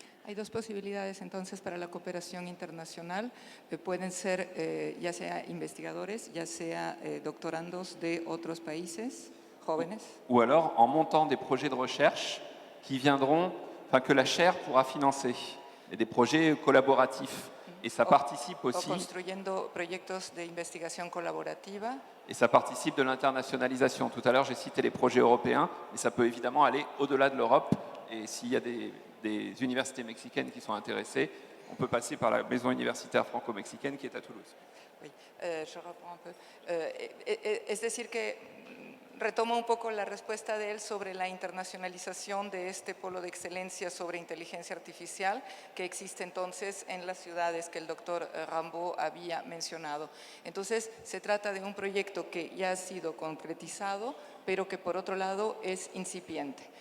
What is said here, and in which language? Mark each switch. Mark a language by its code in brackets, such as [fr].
[es] Hay 2 posibilidades entonces para la cooperación internacional. Pueden ser ya sea investigadores, ya sea doctorandos de otros países, jóvenes. [fr] Ou alors en montant des projets de recherche qui viendront, enfin que la chaire pourra financer, et des projets collaboratifs. Et ça participe aussi. [es] O construyendo proyectos de investigación colaborativa. [fr] Et ça participe de l'internationalisation. Tout à l'heure, j'ai cité les projets européens, mais ça peut évidemment aller au-delà de l'Europe. Et s'il y a des universités mexicaines qui sont intéressées, on peut passer par la maison universitaire franco-mexicaine qui est à Toulouse. Oui, je reprends un peu. [es] Es decir que Retomo un poco la respuesta de él sobre la internacionalización de este polo de excelencia sobre inteligencia artificial que existe entonces en las ciudades que el doctor Rambaud había mencionado. Entonces, se trata de un proyecto que ya ha sido concretizado, pero que por otro lado es incipiente.